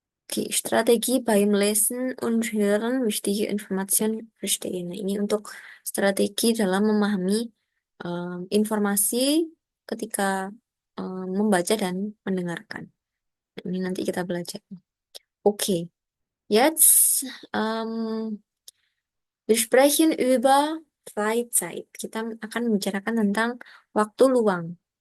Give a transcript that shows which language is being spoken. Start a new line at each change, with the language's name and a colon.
German: Oke, strategi beim Lesen und Hören wichtige Informationen verstehen.
Indonesian: Nah, ini untuk strategi dalam memahami informasi ketika membaca dan mendengarkan. Ini nanti kita belajar.
German: Oke, jetzt wir sprechen über Freizeit.
Indonesian: Kita akan membicarakan tentang waktu luang.